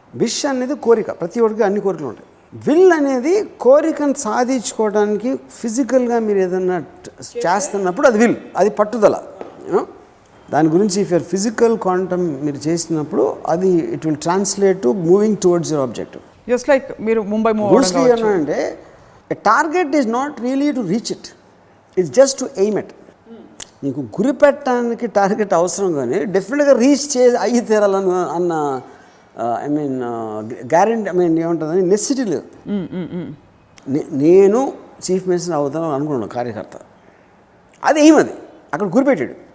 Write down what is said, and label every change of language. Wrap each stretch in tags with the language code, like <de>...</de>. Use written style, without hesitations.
<te>Wish అనేది కోరిక, ప్రతి ఒక్కరికి అన్ని కోరికలు ఉంటాయి. విల్ అనేది కోరికను సాధించుకోవడానికి ఫిజికల్గా మీరు ఏదన్నా చేస్తున్నప్పుడు అది విల్, అది పట్టుదల.</te> <en>you know</en> <te>దాని గురించి</te> <en>if your physical quantum</en> <te>మీరు చేసినప్పుడు అది</te> <en>It will translate to moving towards your objective.</en> <te>Just like మీరు ముంబై</te> <en>అంటే a target is not really to reach it, it's just to aim it.</en> <te>నీకు గురి పెట్టడానికి టార్గెట్ అవసరం, కానీ డెఫినెట్గా రీచ్ అయ్యి తీరాలని అన్న</te> <en>I mean</en> <te>గ్యారెంటీ ఏముంటుందని నెసిటీ లేదు. నేను చీఫ్ మినిస్టర్ అవుతాను అనుకున్నాను కార్యకర్త, అది ఏమది అక్కడ గురిపెట్టాడు.</te>